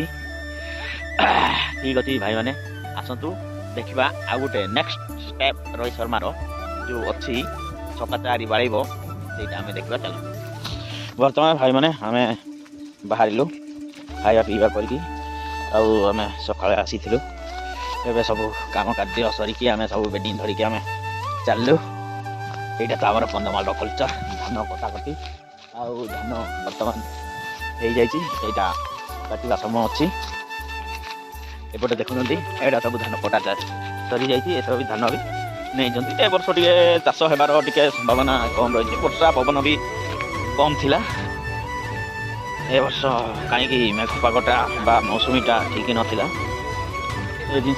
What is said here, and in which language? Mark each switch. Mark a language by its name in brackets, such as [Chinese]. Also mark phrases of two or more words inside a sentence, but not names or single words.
[Odia] ଠିକ୍ ଅଛି ଭାଇମାନେ, ଆସନ୍ତୁ ଦେଖିବା ଆଉ ଗୋଟେ [English] next step [Odia] ରୋହିତ ଶର୍ମାର ଯେଉଁ ଅଛି ଛକା ଚାରି ବାଡ଼େଇବ, ସେଇଟା ଆମେ ଦେଖିବା। ଚାଲ ବର୍ତ୍ତମାନ ଭାଇମାନେ ଆମେ ବାହାରିଲୁ ଖାଇବା ପିଇବା କରିକି। ଆଉ ଆମେ ସକାଳେ ଆସିଥିଲୁ, ଏବେ ସବୁ କାମ କାର୍ଯ୍ୟ ସରିକି ଆମେ ସବୁ ବେଡ଼ିଂ ଧରିକି ଆମେ ଚାଲିଲୁ। ଏଇଟା ତ ଆମର କନ୍ଧମାଳର କଲଚର, ଧାନ କଟାକଟି। ଆଉ ଧାନ ବର୍ତ୍ତମାନ ହେଇଯାଇଛି, ସେଇଟା କାଟିବା ସମୟ ଅଛି। ଏପଟେ ଦେଖୁଛନ୍ତି ଏଇଟା ସବୁ ଧାନ କଟା ସରିଯାଇଛି। ଏସବୁ ବି ଧାନ ବି ନେଇଛନ୍ତି। ଏ ବର୍ଷ ଟିକେ ଚାଷ ହେବାର ଟିକେ ସମ୍ଭାବନା କମ୍ ରହିଛି। ବର୍ଷା ପବନ ବି କମ୍ ଥିଲା ଏ ବର୍ଷ, କାହିଁକି ମେଘ ପାଗଟା ବା ମୌସୁମୀଟା ଠିକ୍ ନଥିଲା ଏ ଜିନିଷ।